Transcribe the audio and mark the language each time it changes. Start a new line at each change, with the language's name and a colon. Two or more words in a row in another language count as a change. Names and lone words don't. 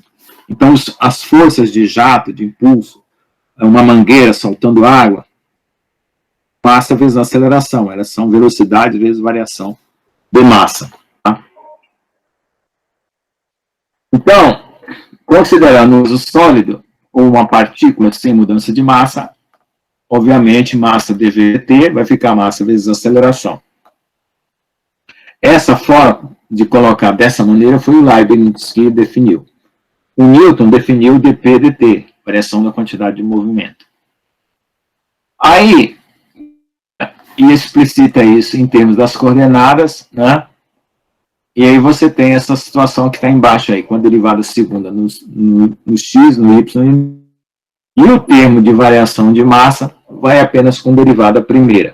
Portuguese: Então, as forças de jato, de impulso, uma mangueira soltando água, massa vezes aceleração, elas são velocidade vezes variação de massa. Tá? Então, considerando o sólido ou uma partícula sem mudança de massa, obviamente massa dv/dt vai ficar massa vezes aceleração. Essa forma de colocar dessa maneira foi o Leibniz que definiu. O Newton definiu o dp/dt, variação da quantidade de movimento. Aí, e explicita isso em termos das coordenadas, né? E aí você tem essa situação que está embaixo aí, com a derivada segunda no x, no y, e o termo de variação de massa vai apenas com derivada primeira.